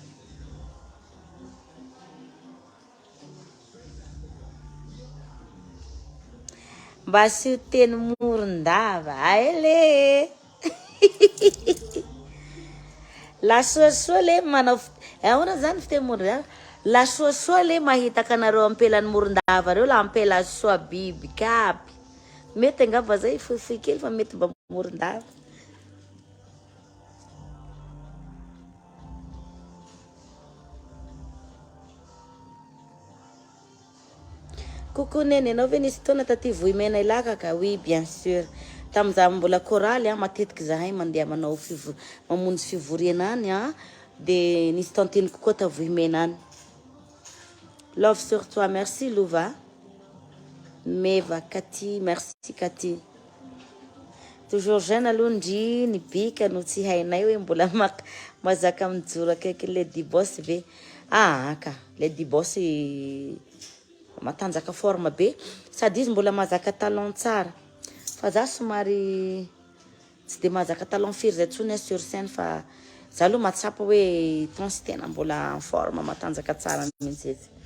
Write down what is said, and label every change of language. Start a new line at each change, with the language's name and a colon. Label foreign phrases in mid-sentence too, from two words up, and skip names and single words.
Malagasy: mba asio teny Morondava aele la soasoa le manao ahoana zany fiteny Morondava la soasoa le mahitaka anareo ampelan'ny Morondava reo la ampela soa biby kaby mety angamba zay fohifohy kely fa mety mba Morondava coucou nene anao ve nisy taona taty Vohimena ilaka ka
French: oui bien sûr
Malagasy: tamza mbola choraly matetiky zahay mandeha manao mamonjy fivoriana any de nisy tanteniko koa ta Vohimena any.
French: Love sur toi, merci Louva Meva Cathy, merci Cathy toujours jeune
Malagasy: alondry ny bika no tsy hainay hoe mbola mazaka mijoro akaiky Lady Boss ve ka Lady Boss matanjaka forme be sady izy mbola mazaka talent tsara fa za somary tsy de mazaka talent firy zay tsony
French: sur scène
Malagasy: fa za aloha matsapa hoe tonsy tena mbola
French: en forme
Malagasy: matanjaka tsara mihitsy izy.